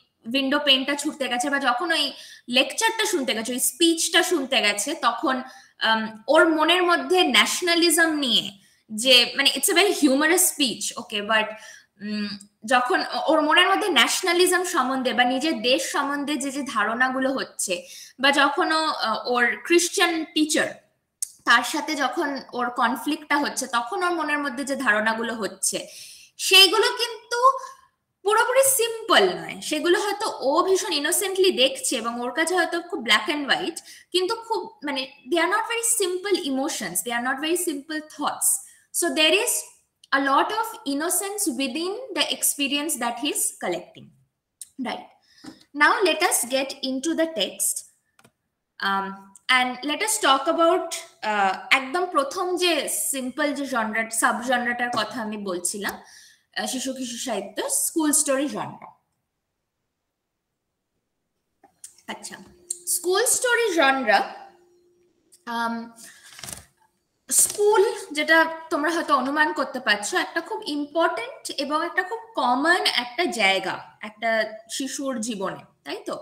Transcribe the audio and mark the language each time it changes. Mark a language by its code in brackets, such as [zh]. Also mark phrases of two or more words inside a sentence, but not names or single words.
[bn] উইন্ডো পেনটা ছুটতে গেছে বা যখন ওই লেকচারটা শুনতে গেছে, ওই স্পিচটা শুনতে গেছে, তখন ওর মনের মধ্যে ন্যাশনালিজম নিয়ে যে মানে [en] It's a very humorous speech, okay, but [bn] যখন ওর মনের মধ্যে ন্যাশনালিজম সম্বন্ধে বা নিজের দেশ সম্বন্ধে যে যে ধারণাগুলো হচ্ছে, বা যখন ওর [en] Christian teacher [bn] তার সাথে যখন ওর কনফ্লিক্টটা হচ্ছে, তখন ওর মনের মধ্যে যে ধারণাগুলো হচ্ছে সেইগুলো কিন্তু পুরোপুরি সিম্পল নয়। সেগুলো হয়তো ও ভীষণ ইনোসেন্টলি দেখছে এবং ওর কাছে হয়তো খুব [en] black and white, [bn] কিন্তু খুব মানে [en] they are not very simple emotions, they are not very simple thoughts. So there is a lot of innocence within the experience that he's collecting, right? Now let us get into the text, and let us talk about [bn] একদম প্রথম যে সিম্পল যে জনরা সাব জনরা তার কথা আমি বলছিলাম, শিশু কিশোর সাহিত্য [en] school story genre. [bn] আচ্ছা, [en] school story genre, [bn] স্কুল যেটা তোমরা হয়তো অনুমান করতে পারছো একটা খুব ইম্পর্টেন্ট এবং একটা খুব কমন একটা জায়গা একটা শিশুর জীবনে, তাই তো?